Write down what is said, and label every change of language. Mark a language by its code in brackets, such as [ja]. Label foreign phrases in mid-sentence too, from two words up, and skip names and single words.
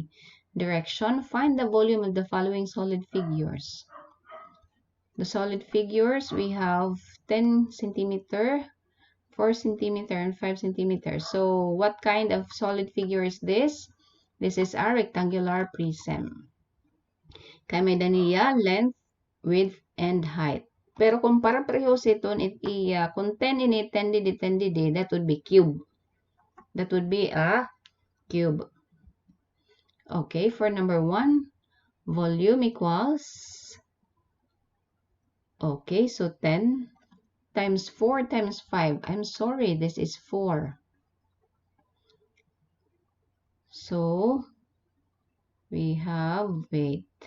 [en] Direction, find the volume of the following solid figures. The solid figures, we have 10 centimeter, 4 centimeter, and 5 centimeter. So, what kind of solid figure is this? This is a rectangular prism. [msb] Kaya may daniya, [en] length, width, and height. [msb] Pero kung para parehos ito, kung 10 ini, 10 didi, 10 didi, [en] that would be cube. That would be a cube. Okay, for number 1, volume equals, okay, so 10 times 4 times 5. I'm sorry, this is 4. So, we have, wait.